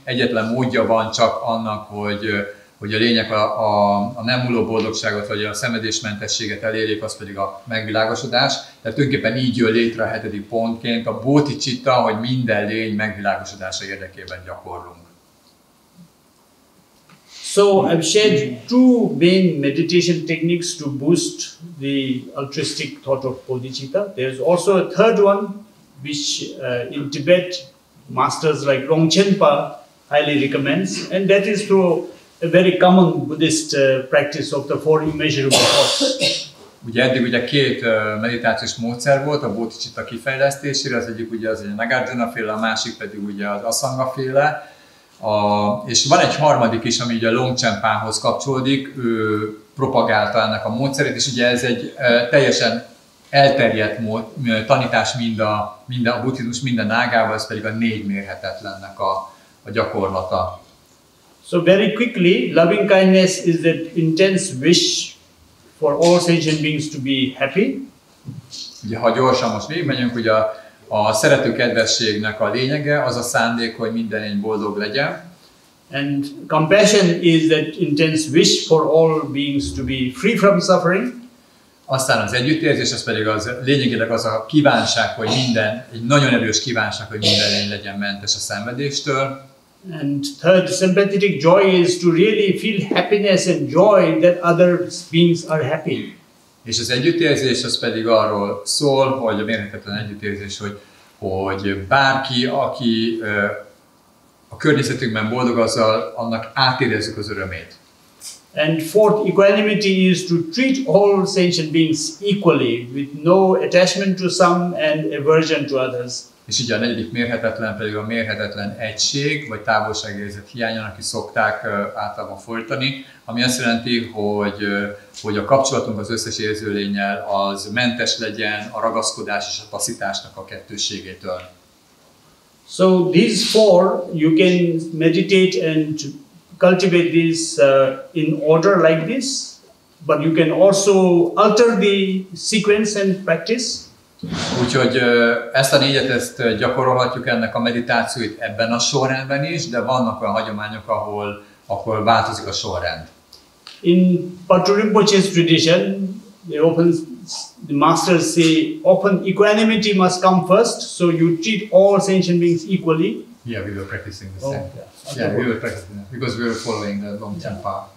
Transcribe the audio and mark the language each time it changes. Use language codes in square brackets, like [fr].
[hu] Egyetlen módja van csak annak, hogy a lények a nem múló boldogságot vagy a szenvedésmentességet elérjék, az pedig a megvilágosodás. Tehát tulajdonképpen így jön létre a hetedik pontként a bodhicitta, hogy minden lény megvilágosodása érdekében gyakorlunk. [en] So I've shared two main meditation techniques to boost the altruistic thought of bodhicitta. There's also a third one, which in Tibet, masters like Longchenpa highly recommends, and that is through a very common Buddhist practice of the four immeasurable thoughts. [hu] Ugye eddig ugye két meditációs módszer volt a bodhicitta kifejlesztésére, az egyik ugye az egy Nagarjuna féle, a másik pedig ugye az Asanga féle. És van egy harmadik is, ami ugye Longchenpához kapcsolódik, ő propagálta ennek a módszerét, és ugye ez egy teljesen elterjedt tanítás mind a buddhizmus minden ágában, ez pedig a négy mérhetetlennek a gyakorlata. [en] So very quickly, loving kindness is that intense wish for all sentient beings to be happy. [hu] Ugye ha gyorsan most végigmegyünk, ugye a szerető kedvességnek a lényege az a szándék, hogy minden lény boldog legyen. [en] And compassion is that intense wish for all beings to be free from suffering. [hu] Aztán az együttérzés, az pedig lényegileg az a kívánság, hogy egy nagyon erős kívánság, hogy minden lény legyen mentes a szenvedéstől. [en] And third, sympathetic joy is to really feel happiness and joy that other beings are happy. [hu] És az együttérzés az pedig arról szól, hogy a mérhetetlen együttérzés, hogy bárki, aki a környezetünkben boldog, azzal annak átérezzük az örömét. [en] And fourth, equanimity is to treat all sentient beings equally, with no attachment to some and aversion to others. [hu] És így a negyedik mérhetetlen pedig a mérhetetlen egység, vagy távolságérzet hiányának, aki szokták általában fordítani, ami azt jelenti, hogy a kapcsolatunk az összes érzőlénnyel az mentes legyen a ragaszkodás és a taszításnak a kettősségétől. [en] So these four, you can meditate and cultivate this in order like this, but you can also alter the sequence and practice. [hu] Úgyhogy ezt a négyet gyakorolhatjuk ennek a meditációit ebben a sorrendben is, de vannak olyan hagyományok, ahol változik a sorrend. [en] In Patrul Rinpoche's tradition, the masters say often equanimity must come first, so you treat all sentient beings equally. Yeah, we were practicing the same. Yeah, we were practicing it because we were following the Longchenpa.